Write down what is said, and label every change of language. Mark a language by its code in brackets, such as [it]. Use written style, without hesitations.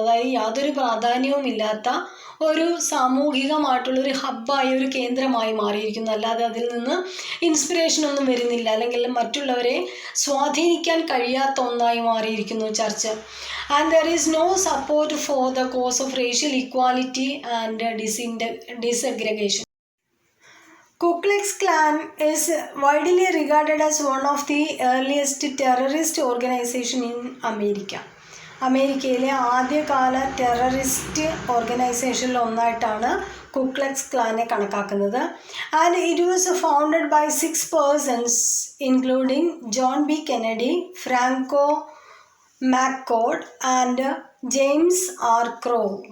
[ml] അതായത് യാതൊരു പ്രാധാന്യവുമില്ലാത്ത ഒരു സാമൂഹികമായിട്ടുള്ളൊരു ഹബ്ബായി, ഒരു കേന്ദ്രമായി മാറിയിരിക്കുന്നു. അല്ലാതെ അതിൽ നിന്ന് ഇൻസ്പിറേഷനൊന്നും വരുന്നില്ല, അല്ലെങ്കിൽ മറ്റുള്ളവരെ സ്വാധീനിക്കാൻ കഴിയാത്ത ഒന്നായി മാറിയിരിക്കുന്നു church. [en] And there is no support for the cause of racial equality and desegregation. Ku Klux Klan is widely regarded as one of the earliest terrorist organization in America. [ml] അമേരിക്കയിലെ ആദ്യകാല ടെററിസ്റ്റ് ഓർഗനൈസേഷനിൽ ഒന്നായിട്ടാണ് കു ക്ലക്സ് ക്ലാനെ കണക്കാക്കുന്നത്. [en] And it was founded by 6 persons including John B Kennedy, Frank O McCord and James R Crowe.